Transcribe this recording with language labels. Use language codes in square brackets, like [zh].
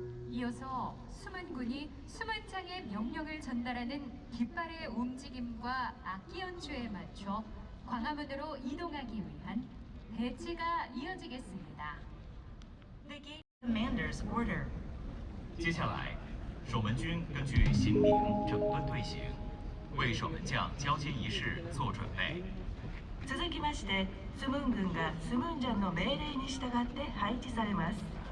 [ko] 이어서 수문군이 수문장의 명령을 전달하는 깃발의 움직임과 악기 연주에 맞춰 광화문으로 이동하기 위한 대치가 이어지겠습니다. [en] The gate commander's order. [zh] 接下来，守门军根据新名整顿队形，为守门将交接儀式做準備。 [ja] 続きまして、スムン軍がスムンジャンの命令に従って配置されます。